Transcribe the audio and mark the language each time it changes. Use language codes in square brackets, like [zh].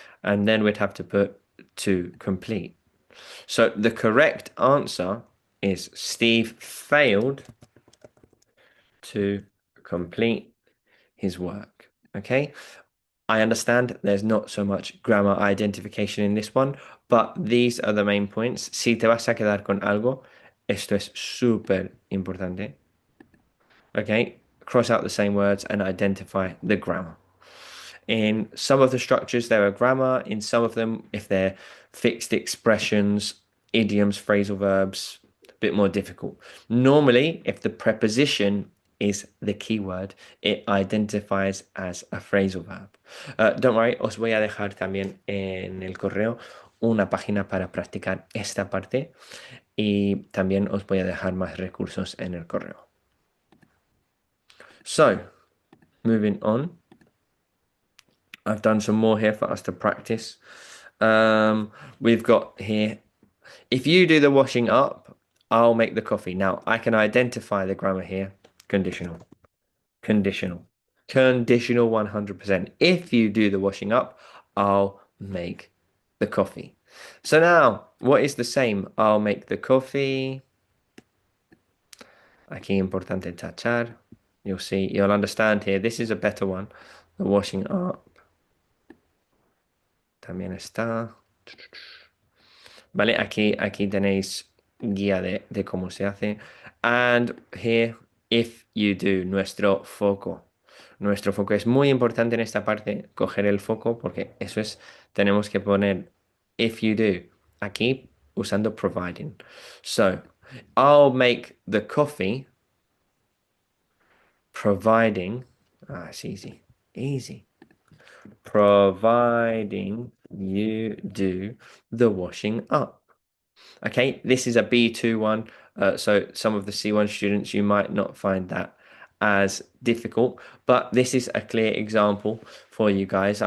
[en] And then we'd have to put to complete. So the correct answer is Steve failed to complete his work. Okay. I understand there's not so much grammar identification in this one, but these are the main points. [es] Si te vas a quedar con algo, esto es súper importante. [en] Okay, cross out the same words and identify the grammar. In some of the structures, there are grammar. In some of them, if they're fixed expressions, idioms, phrasal verbs, a bit more difficult. Normally, if the preposition is the keyword, it identifies as a phrasal verb. Don't worry, [es] os voy a dejar también en el correo una página para practicar esta parte y también os voy a dejar más recursos en el correo. [en] So, moving on. I've done some more here for us to practice. We've got here, if you do the washing up, I'll make the coffee. Now, I can identify the grammar here. Conditional. Conditional. Conditional 100%. If you do the washing up, I'll make the coffee. So now, what is the same? I'll make the coffee. [es] Aquí importante tachar. [en] You'll see, you'll understand here. This is a better one. The washing up. [es] También está. Vale, aquí tenéis guía de cómo se hace. [en] And here, if you do, [es] nuestro foco. Nuestro foco es muy importante en esta parte, coger el foco, porque eso es, tenemos que poner [en] if you do [es] aquí usando providing. [en] So, I'll make the coffee providing, it's easy, easy. Providing you do the washing up. Okay, this is a B2 one, so some of the C1 students, you might not find that as difficult, but this is a clear example for you guys.